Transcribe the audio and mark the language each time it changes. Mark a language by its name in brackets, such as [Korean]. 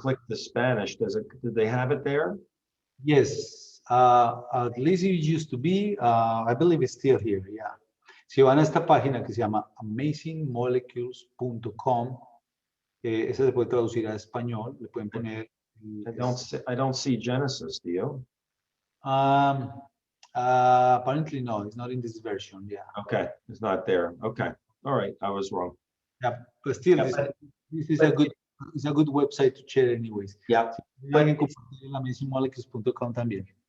[English] click the Spanish, did they have it there? Yes, at least it used to be, I believe it's still here, yeah. [Spanish] Si van a esta página que se llama amazingmolecules.com, esa se puede traducir a español, le pueden poner... [English] I don't see Genesis, do you? Apparently no, it's not in this version, yeah. Okay, it's not there. Okay, all right, I was wrong. Yeah, but still, Yeah, this is a good website to share anyways. Yeah, [Spanish] Pueden compartir en amazingmolecules.com también.